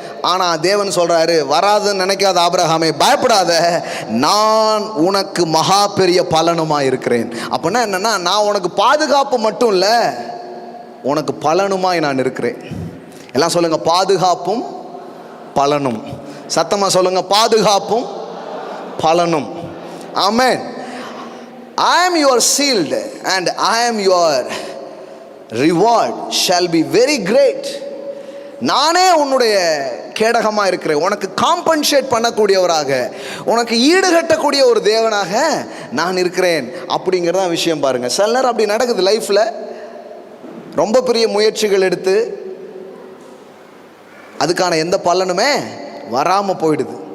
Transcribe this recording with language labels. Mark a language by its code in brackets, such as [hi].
[ta] ஆனால் தேவன் சொல்கிறாரு, வராதுன்னு நினைக்காத ஆபிரகாமே, பயப்படாத, நான் உனக்கு மகா பெரிய பலனுமாக இருக்கிறேன். அப்படின்னா என்னென்னா, நான் உனக்கு பாதுகாப்பு மட்டும் இல்லை, உனக்கு பலனுமாய் நான் இருக்கிறேன். எல்லாம் சொல்லுங்கள், பாதுகாப்பும் பலனும். சத்தமாக சொல்லுங்கள், பாதுகாப்பும் பலனும். ஆமென். [en] I am your shield and I am your reward shall be very great. [ta] நானே உன்னுடைய கேடகமாக இருக்கிறேன், உனக்கு காம்பன்சேட் பண்ணக்கூடியவராக, உனக்கு ஈடுகட்டக்கூடிய ஒரு தேவனாக நான் இருக்கிறேன். அப்படிங்கிறத விஷயம் பாருங்கள். சில நேரம் அப்படி நடக்குது லைஃப்பில். ரொம்ப பெரிய முயற்சிகள் எடுத்து அதுக்கான எந்த பலனுமே வராமல் போயிடுது.